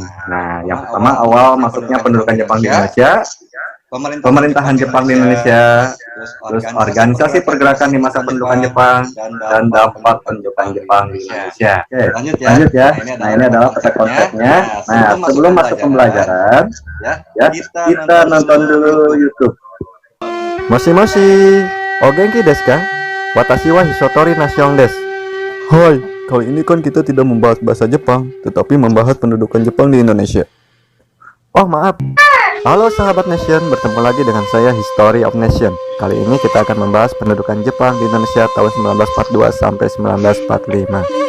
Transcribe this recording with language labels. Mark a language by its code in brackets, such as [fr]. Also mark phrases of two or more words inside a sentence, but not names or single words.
[id] Nah, yang pertama awal masuknya pendudukan Jepang di Indonesia, pemerintahan Jepang di Indonesia, terus organisasi pergerakan di masa pendudukan Jepang, dan dampak pendudukan Jepang di Indonesia. Oke, lanjut ya. Nah, ini adalah peta konsepnya. Nah, sebelum masuk pembelajaran, ya, kita nonton dulu YouTube. [ja] もし、お元気ですか? Watashi wa Hisotori Nation desu. [id] Hai, kali ini kan kita tidak membahas bahasa Jepang, tetapi membahas pendudukan Jepang di Indonesia. Oh maaf. Halo sahabat Nation, bertemu lagi dengan saya History of Nation. Kali ini kita akan membahas pendudukan Jepang di Indonesia tahun 1942 sampai 1945.